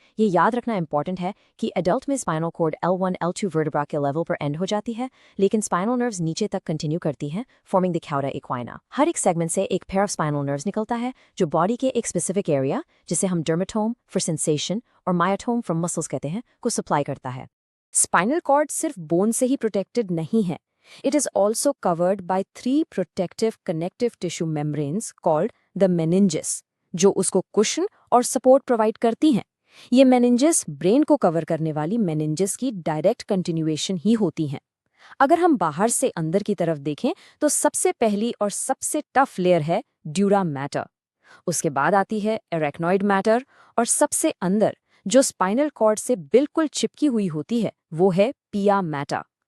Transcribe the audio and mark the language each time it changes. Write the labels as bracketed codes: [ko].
[hi] ये याद रखना इंपॉर्टेंट है कि एडल्ट में spinal cord L1 L2 vertebra के लेवल पर एंड हो जाती है, लेकिन स्पाइनल नर्व्स नीचे तक कंटिन्यू करती हैं, [en] Forming the cauda equina। [hi] हर एक सेगमेंट से एक पेयर ऑफ स्पाइनल नर्व्स निकलता है जो बॉडी के एक स्पेसिफिक एरिया, जिसे हम डर्मेटोम फॉर सेंसेशन और मायोटोम फ्रॉम मसल्स कहते हैं, को सप्लाई करता है। स्पाइनल कॉर्ड सिर्फ बोन से ही प्रोटेक्टेड नहीं है। [en] It is also covered by 3 protective connective tissue membranes called the meninges, [hi] जो उसको कुशन और सपोर्ट प्रोवाइड करती हैं। ये meninges ब्रेन को कवर करने वाली meninges की डायरेक्ट कंटिन्यूएशन ही होती हैं। अगर हम बाहर से अंदर की तरफ देखें तो सबसे पहली और सबसे टफ लेयर है ड्यूरा मैटर, उसके बाद आती है एरेक्नॉइड मैटर, और सबसे अंदर जो स्पाइनल कॉर्ड से बिल्कुल चिपकी हुई होती है वो है पिया मैटर।